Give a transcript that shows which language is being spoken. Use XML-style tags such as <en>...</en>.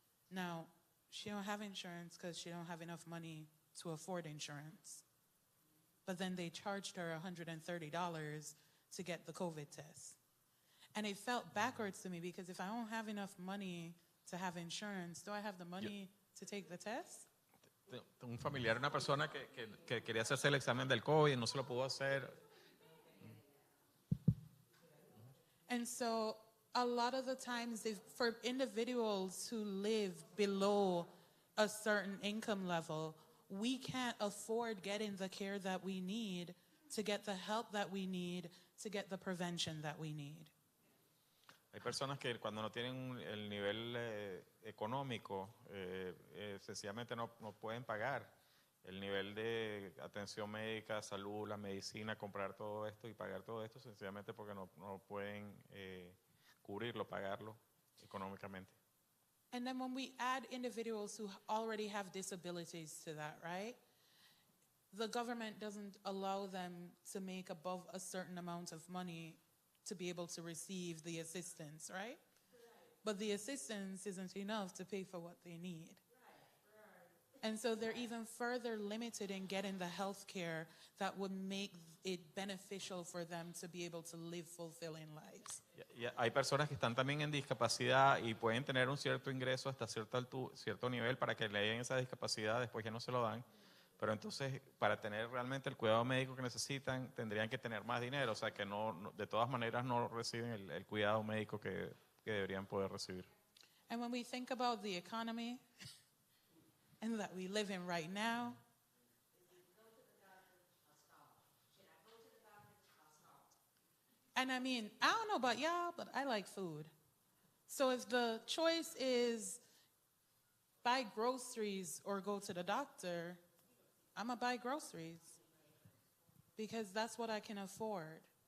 <en>Now, she don't have insurance because she don't have enough money to afford insurance. But then they charged her $130 to get the COVID test. And it felt backwards to me because if I don't have enough money to have insurance, do I have the money to take the test?</en> <es>Un familiar, una persona que quería hacerse el examen del COVID y no se lo pudo hacer.</es> <en>And so a lot of the times for individuals who live below a certain income level, we can't afford getting the care that we need, to get the help that we need, to get the prevention that we need.</en> <es>Hay personas que cuando no tienen el nivel económico, sencillamente no pueden pagar el nivel de atención médica, salud, la medicina, comprar todo esto y pagar todo esto, sencillamente porque no pueden cubrirlo, pagarlo económicamente.</es> <en>And then when we add individuals who already have disabilities to that, right? The government doesn't allow them to make above a certain amount of money to be able to receive the assistance, right? But the assistance isn't enough to pay for what they need. And so they're even further limited in getting the health care that would make it beneficial for them to be able to live fulfilling lives.</en> <es>Hay personas que están también en discapacidad y pueden tener un cierto ingreso hasta cierto nivel para que le den esa discapacidad, después ya no se lo dan. Pero entonces, para tener realmente el cuidado médico que necesitan, tendrían que tener más dinero. O sea, que de todas maneras no reciben el cuidado médico que deberían poder recibir.</es> <en>And when we think about the economy and that we live in right now, and I mean, I don't know about y'all, but I like food. So if the choice is buy groceries or go to the doctor, I'm going to buy groceries because that's what I can afford.</en>